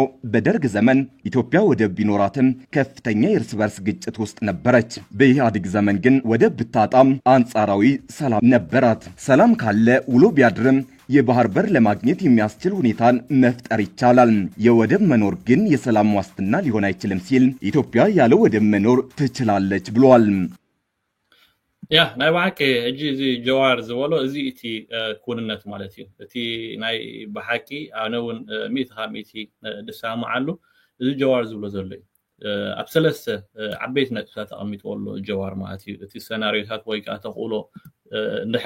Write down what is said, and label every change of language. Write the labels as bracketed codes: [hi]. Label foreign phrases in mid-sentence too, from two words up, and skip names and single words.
[am] በደርግ ዘመን ኢትዮጵያ ወደብ ቢኖራትም ከፍተኛ የእርስ በርስ ግጭት ውስጥ ነበረች። በኢህአዴግ ዘመን ግን ወደብ ብታጣም አንጻራዊ ሰላም ነበራት። ሰላም ካለ ውሎ ቢያድርም የባህር በር ለማግኘት የሚያስችል ሁኔታን መፍጠር ይቻላል። የወደብ መኖር ግን የሰላም ዋስትና ሊሆን አይችልም ሲል ኢትዮጵያ ያለ ወደብ መኖር ትችላለች ብሏል። [ti] ያ ናይ ባቂ እጂ እዚ ጀዋር ዝበሎ እዚ እቲ ኩንነት ማለት እዩ። እቲ ናይ ባቂ ኣነውን ሚት ኻሚቲ ድሳማዓሉ እዚ ጀዋር ዝብሎ ዘሎ እዩ። ኣብ ሰለስተ ዓበይት ነጥብታት ተቐሚጥዎ ጀዋር ማለት እዩ። እቲ ሰናሪዮታት ወይ ከዓ ተኽእሎ እንድሕር